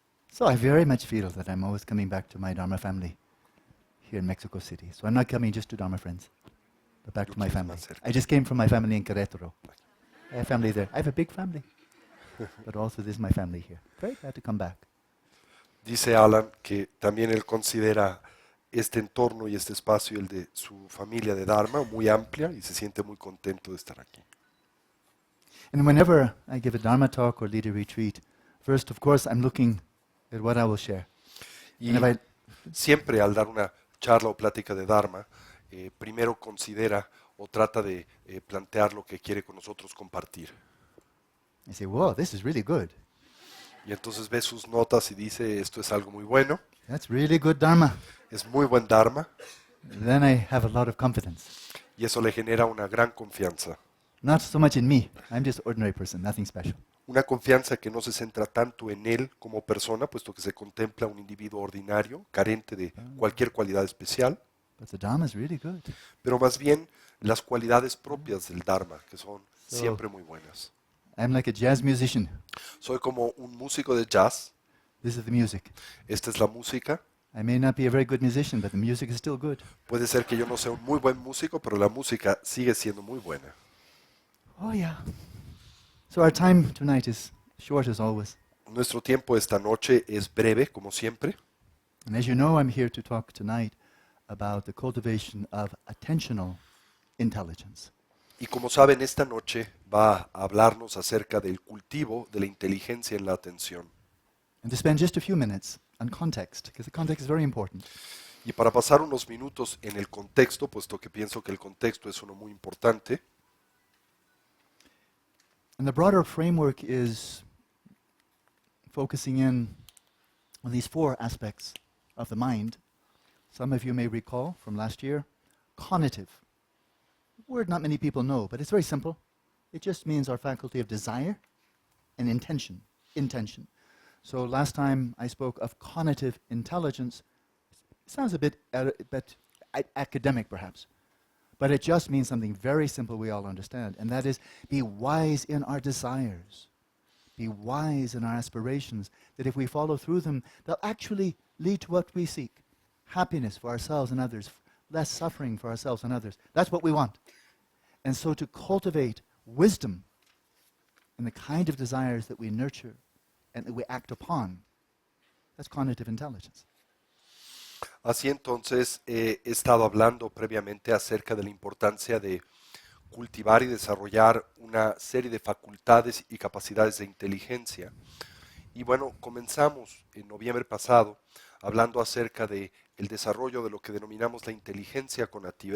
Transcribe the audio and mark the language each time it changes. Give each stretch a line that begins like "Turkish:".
English: So I very much feel that I'm always coming back to my Dharma family here in Mexico City. So I'm not coming just to Dharma friends, but back to my family. I just came from my family in Querétaro. I have family there. I have a big family, but also this is my family here. Very glad to come back.
Spanish: Dice Alan que también él considera este entorno y este espacio, el de su familia de Dharma, muy amplia y se siente muy contento de estar aquí.
English: And whenever I give a Dharma talk or lead a retreat, first, of course, I'm looking at what I will share. And if
Spanish: Y siempre al dar una charla o plática de Dharma, primero considera o trata de plantear lo que quiere con nosotros compartir.
English: I say, whoa, this is really good.
Spanish: Y entonces ve sus notas y dice, esto es algo muy bueno,
English: That's really good Dharma.
Spanish: es muy buen Dharma,
English: Then I have a lot of confidence.
Spanish: y eso le genera una gran confianza.
English: Not so much in me. I'm just an ordinary person, nothing special.
Spanish: Una confianza que no se centra tanto en él como persona, puesto que se contempla un individuo ordinario, carente de cualquier cualidad especial,
English: But the Dharma is really good.
Spanish: pero más bien las cualidades propias del Dharma, que son
English: So-
Spanish: siempre muy buenas.
English: I'm like a jazz musician.
Spanish: Soy como un músico de jazz,
English: This is the music.
Spanish: esta es la música.
English: I may not be a very good musician, but the music is still good.
Spanish: Puede ser que yo no sea un muy buen músico, pero la música sigue siendo muy buena.
English: Oh, yeah. So our time tonight is short as always.
Spanish: Nuestro tiempo esta noche es breve, como siempre.
English: And as you know, I'm here to talk tonight about the cultivation of attentional intelligence.
Spanish: Y como saben, esta noche va a hablarnos acerca del cultivo de la inteligencia en la atención.
English: And to spend just a few minutes on context, because the context is very important.
Spanish: Y para pasar unos minutos en el contexto, puesto que pienso que el contexto es uno muy importante,
English: And the broader framework is focusing in on these four aspects of the mind. Some of you may recall from last year, cognitive. A word not many people know, but it's very simple. It just means our faculty of desire and intention. So last time I spoke of cognitive intelligence. It sounds a bit academic perhaps, but it just means something very simple we all understand, and that is be wise in our desires. Be wise in our aspirations, that if we follow through them, they'll actually lead to what we seek. Happiness for ourselves and others, less suffering for ourselves and others. That's what we want. And so to cultivate wisdom in the kind of desires that we nurture and that we act upon, that's cognitive intelligence.
Spanish: así entonces he estado hablando previamente acerca de la importancia de cultivar y desarrollar una serie de facultades y capacidades de inteligencia. Y bueno, comenzamos en noviembre pasado hablando acerca de el desarrollo de lo que denominamos la inteligencia conativa.